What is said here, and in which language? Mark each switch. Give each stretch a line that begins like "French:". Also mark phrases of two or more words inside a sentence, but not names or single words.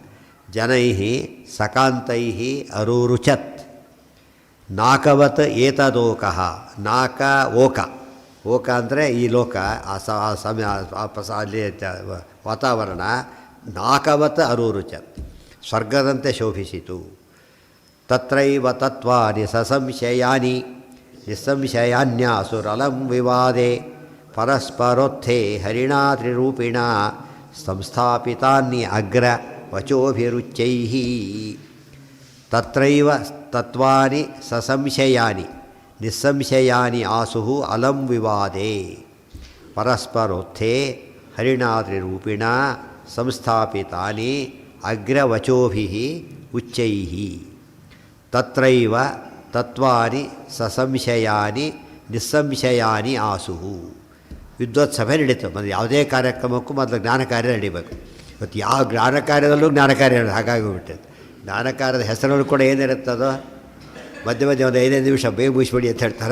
Sanskrit: ಜನೈ ಸಕಾಂತೈ ಅರೂರುಚತ್ ನಾಕವತ್ ಏತದೋಕಃ.
Kannada: ಓಕ ಅಂದರೆ ಈ ಲೋಕ, ಆ ಸಮಯ, ಅಲ್ಲಿ ವಾತಾವರಣ
Sanskrit: ನಾಕವತ್ ಅರೂರುಚತ್,
Kannada: ಸ್ವರ್ಗದಂತೆ ಶೋಭಿಸಿತು.
Sanskrit: ತತ್ರೈವ ತತ್ವಾನಿ ಸಸಂಶಯಾನಿ ನಿಸ್ಸಂಶಯಾನ್ಯಾಸುರಲಂ ವಿವಾದೆ ಪರಸ್ಪರೋತ್ಥೇ ಹರಿಣಾ ತ್ರಿರೂಪಿಣ ಸಂಸ್ಥಾಪಿತಾನ್ಯ ಅಗ್ರ ವಚೋಭಿರುಚ್ಚೈ. ತತ್ರೈವ ತತ್ವಾನಿ ಸಸಂಶಯಾನಿ ನಿಸ್ಸಂಶಯಾನಿ ಆಸು ಅಲಂ ವಿವಾದೆ ಪರಸ್ಪರೋತ್ಥೇ ಹರಿಣಾ ತ್ರಿರೂಪಿಣ ಸಂಸ್ಥಾಪಿತಾನಿ ಅಗ್ರವಚೋಭಿಃ ಉಚ್ಚೈಃ. ತತ್ರೈವ ತತ್ವಾನಿ ಸಸಂಶಯಾನಿ ನಿಸ್ಸಂಶಯಾನಿ ಆಸುಹು.
Kannada: ವಿದ್ವತ್ಸಭೆ ನಡೀತು. ಮೊದಲು ಯಾವುದೇ ಕಾರ್ಯಕ್ರಮಕ್ಕೂ ಮೊದಲು ಜ್ಞಾನ ಕಾರ್ಯ ನಡೀಬೇಕು. ಇವತ್ತು ಯಾವ ಜ್ಞಾನ ಕಾರ್ಯದಲ್ಲೂ ಜ್ಞಾನ ಕಾರ್ಯ ಹಾಗಾಗಿ ಹೋಗ್ಬಿಟ್ಟಿದೆ. ಜ್ಞಾನ ಕಾರ್ಯದ ಹೆಸರಲ್ಲೂ ಕೂಡ ಏನಿರುತ್ತದೋ ಮಧ್ಯೆ ಒಂದು 5 ನಿಮಿಷ ಬೇಗ ಮುಗಿಸ್ಬಿಡಿ ಅಂತ ಹೇಳ್ತಾರೆ.